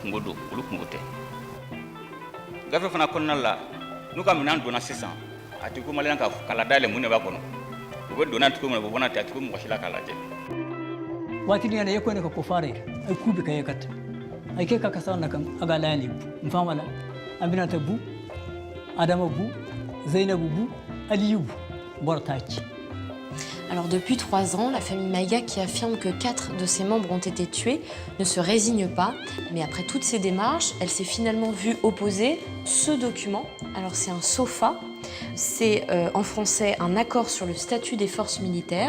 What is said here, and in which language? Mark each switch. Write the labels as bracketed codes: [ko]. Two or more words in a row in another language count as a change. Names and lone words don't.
[bm] kungo don olu kungo tɛ gafe fana kɔnɔna la n'u ka minɛn donna sisan a ti ko maliyɛn ka kala dayɛlɛ mun de b'a kɔnɔ u bɛ donna cogo min na u bɛ bɔ n'a tɛ a ti ko mɔgɔ si la k'a lajɛ waati ni ye ko ne ka ko fare ay kubi ka yakat ay ke ka kasa na kan aga lani mfamala aminata bu adama bu zainabu bu aliyu bortaci [fr] Alors depuis 3 ans, la famille Maïga, qui affirme que 4 de ses membres ont été tués, ne se résigne pas. Mais après toutes ces démarches, elle s'est finalement vue opposer ce document. Alors c'est un SOFA, c'est en français un accord sur le statut des forces militaires.